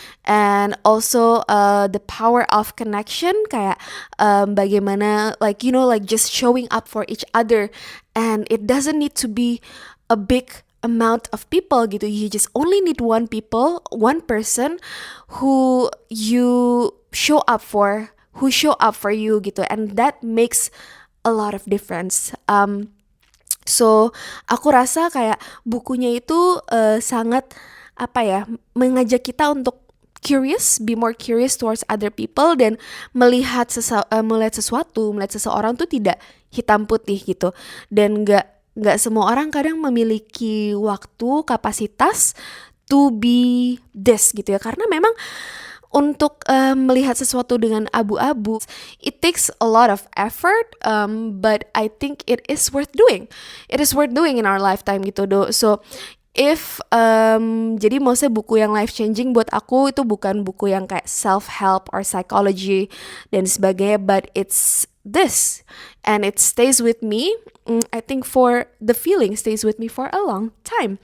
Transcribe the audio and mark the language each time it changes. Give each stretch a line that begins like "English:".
English: And also the power of connection,
Indonesian: kayak bagaimana
English: like like just showing up for each other, and it doesn't need to be a big amount of people gitu, you just only need one person who you show up for, who show up for you gitu, and that makes a lot of difference.
Indonesian: So aku rasa kayak bukunya itu sangat apa ya, mengajak kita untuk curious,
English: be more curious towards other people,
Indonesian: dan melihat sesuatu, melihat seseorang tuh tidak hitam putih gitu, dan nggak semua orang kadang memiliki waktu, kapasitas
English: to be this
Indonesian: gitu ya, karena memang untuk melihat sesuatu dengan abu-abu,
English: it takes a lot of effort, but I think it is worth doing. It is worth doing in our lifetime gitu do.
Indonesian: So if jadi maksudnya buku yang life changing buat aku itu bukan buku yang kayak
English: self help or psychology
Indonesian: dan sebagainya,
English: but it's this, and it stays with me. I think for the feeling stays with me for a long time.